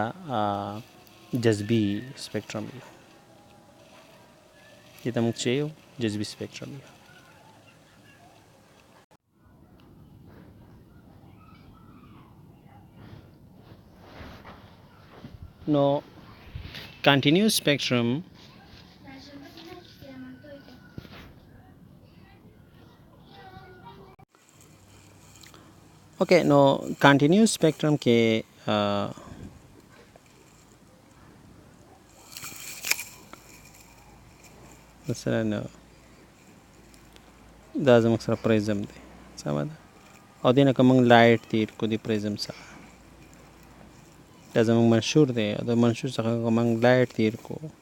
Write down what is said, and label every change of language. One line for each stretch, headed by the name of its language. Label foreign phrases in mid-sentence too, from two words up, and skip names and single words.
Pashto: جذبي سپیکټرم یو دې ته موږ چې یو جذبي سپیکټرم یو نو
English: continuous spectrum
Pashto: اوکې نو
English: continuous spectrum
Pashto: کې مثلا دا زموږ سره پریزم دی سمه ده او دې نه که موږ لایټ تیر کو د پریزم څخه دا زموږ منشور دی د منشور څخه که موږ لایټ تیر کو